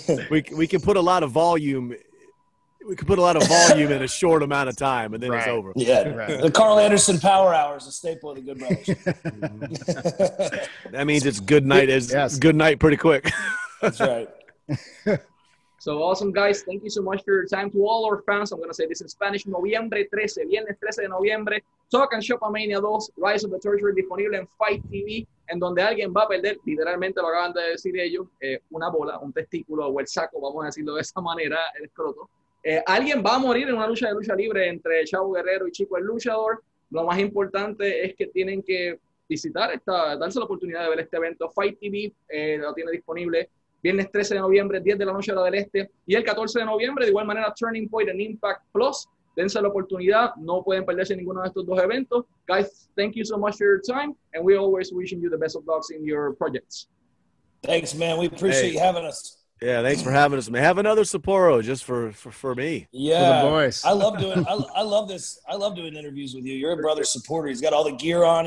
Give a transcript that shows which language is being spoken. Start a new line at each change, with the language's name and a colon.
English: We can put a lot of volume. We can put a lot of volume in a short amount of time, and then it's over. Yeah. Right. The Karl Anderson Power Hour is a staple of the Good Brothers. That means it's good night. Good night pretty quick. That's right. So awesome, guys. Thank you so much for your time. To all our fans, I'm going to say this in Spanish.
Spanish: Noviembre 13, viernes 13 de noviembre, Talk and Shop Mania 2, Rise of the Torture, disponible en Fight TV, en donde alguien va a perder, literalmente lo acaban de decir ellos, una bola, un testículo o el saco, vamos a decirlo de esa manera, el escroto. Alguien va a morir en una lucha de lucha libre entre Chavo Guerrero y Chico el Luchador. Lo más importante es que tienen que visitar darse la oportunidad de ver este evento. Fight TV lo tiene disponible viernes 13 de noviembre, 10 de la noche hora del este, y el 14 de noviembre, de igual manera, Turning Point en Impact Plus. Dense la oportunidad, no pueden perderse ninguno de estos dos eventos.
English: Guys, thank you so much for your time, and we're always wishing you the best of luck in your projects. Thanks, man. We appreciate you having us. Yeah, thanks for having us, man. Have another Sapporo just for me. Yeah, for the boys. I love doing. I love this. I love doing interviews with you. You're a brother supporter. He's got all the gear on.